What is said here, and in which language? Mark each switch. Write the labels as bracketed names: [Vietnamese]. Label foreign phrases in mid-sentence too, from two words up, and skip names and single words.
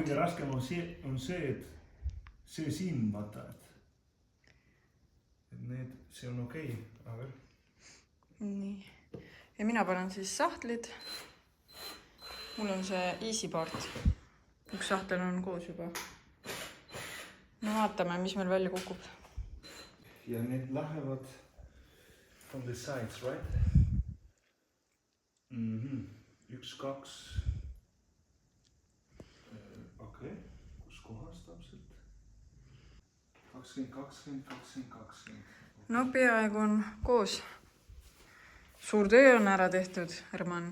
[Estonian] Kõige raskem on see, et see siin vaata, et see on okei. Nii. Ja mina panen siis sahtlid. Mul on see Easy Part. Üks sahtel on koos juba. No vaatame, mis meil välja kukub. Ja need lähevad [English] from the sides, right? [Estonian] 1, 2. Okei, kus kohas täpselt? 20, 20, 20, 20. No peaaegu on koos. Suur töö on ära tehtud, Herman.